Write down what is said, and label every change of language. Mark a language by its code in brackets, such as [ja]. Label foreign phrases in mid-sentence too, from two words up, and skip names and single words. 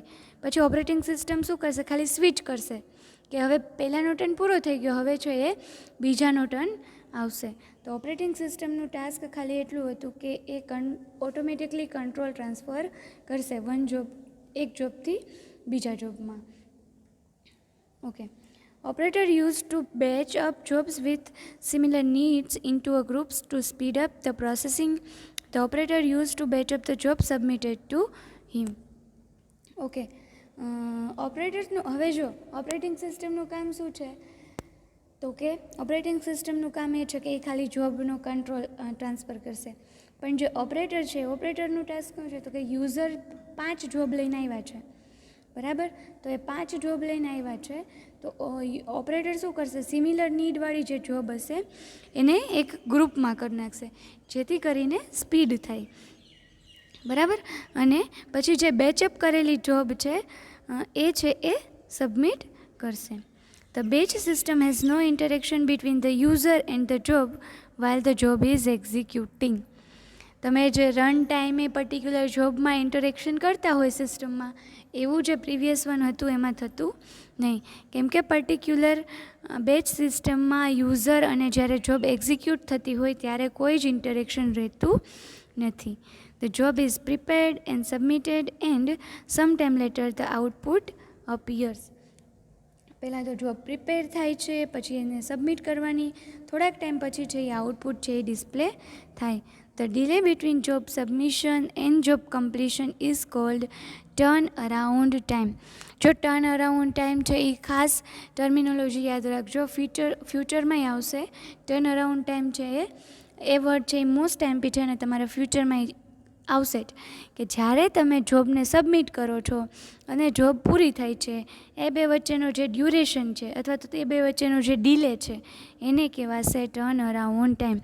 [gu] પછી [en] operating system [gu] શું કરશે, ખાલી સ્વિચ કરશે કે હવે પહેલાંનો ટર્ન પૂરો થઈ ગયો, હવે છે એ બીજાનો ટર્ન આવશે. તો [en] operating system [gu] ટાસ્ક ખાલી એટલું હતું કે એ [en] automatically control transfer [gu] કરશે એક જોબથી બીજા જોબમાં. ઓકે. [en] Operator used to batch up jobs with similar needs into a groups to speed up the processing. The operator used to batch up the job submitted to him. [gu] ઓકે. ઓપરેટર્સનું હવે જો [en] operating system [gu] કામ શું છે તો કે [en] operating system [gu] કામ એ છે કે એ ખાલી જોબનો [en] control transfer [gu] કરશે. પણ જે ઓપરેટર છે, ઓપરેટરનું ટાસ્ક શું છે તો કે યુઝર 5 જોબ લઈને આવ્યા છે, બરાબર. તો એ 5 જોબ લઈને આવ્યા છે તો ઓપરેટર શું કરશે, સિમિલર નીડવાળી જે જોબ હશે એને એક ગ્રુપમાં કરી નાખશે જેથી કરીને સ્પીડ થાય, બરાબર. અને પછી જે બેચઅપ કરેલી જોબ છે એ સબમિટ કરશે. [en] The batch system has no interaction between the user and the job while the job is executing. [gu] તમે જે [en] run time particular job [gu] ઇન્ટરેક્શન કરતા હોય સિસ્ટમમાં, એવું જે [en] previous one [gu] હતું એમાં થતું નહીં, કેમ કે [en] particular batch system [gu] યુઝર અને જ્યારે [en] job execute [gu] થતી હોય ત્યારે કોઈ જ ઇન્ટરેક્શન રહેતું નથી. [en] The job is prepared and submitted and sometime later the output appears. [gu] પહેલાં તો [en] job prepare [gu] થાય છે, પછી એને સબમિટ કરવાની, થોડાક ટાઈમ પછી છે એ આઉટપુટ છે એ ડિસ્પ્લે થાય. [en] The delay between job submission and job completion is called turn around time. [gu] જો [en] turn around time [gu] છે એ ખાસ ટર્મિનોલોજી યાદ રાખજો, ફ્યુચરમાં આવશે. [en] turn around time [gu] છે એ વર્ડ છે એ [en] most IMP [gu] છે અને તમારા ફ્યુચરમાં આવશે જ કે જ્યારે તમે જોબને સબમિટ કરો છો અને જોબ પૂરી થાય છે એ બે વચ્ચેનો જે ડ્યુરેશન છે અથવા તો એ બે વચ્ચેનો જે ડિલે છે એને કહેવાશે [en] turn around time.